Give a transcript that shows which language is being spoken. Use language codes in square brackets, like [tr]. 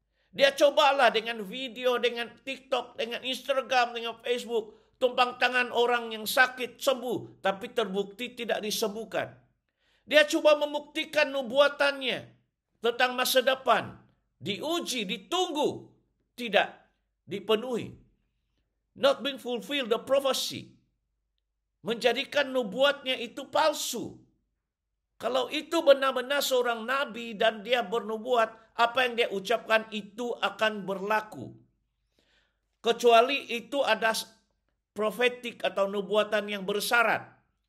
[ms] Dia cobalah dengan video, dengan TikTok, dengan Instagram, dengan Facebook. Tumpang tangan orang yang sakit sembuh, tapi terbukti tidak disembuhkan. Dia coba membuktikan nubuatannya tentang masa depan. Diuji, ditunggu, tidak dipenuhi. [en] Not being fulfilled the prophecy. [ms] Menjadikan nubuatnya itu palsu. Kalau itu benar-benar seorang nabi dan dia bernubuat, apa yang dia ucapkan itu akan berlaku. Kecuali itu ada profetik atau nubuatan yang bersyarat.